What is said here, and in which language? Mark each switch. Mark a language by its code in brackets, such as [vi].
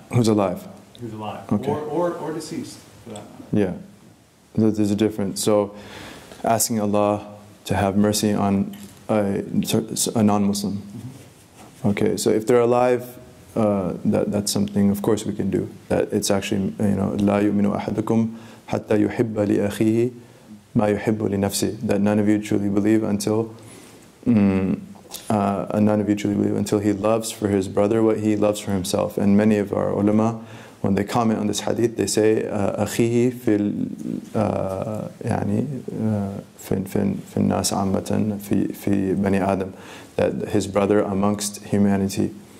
[en] Who's alive? Who's alive, okay. or deceased, for that matter. Yeah, there's a difference. So, asking Allah to have mercy on a non-Muslim. Mm-hmm. Okay, so if they're alive, that's something, of course, we can do. That it's actually, [ar] لا يؤمن أحدكم حتى يحب لأخيه ما يحب لنفسه. [en] That none of you truly believe until he loves for his brother what he loves for himself. And many of our ulama, when they comment on this hadith, they say [ar] أخيه في الناس عامة في بني آدم, [en] that his brother amongst humanity.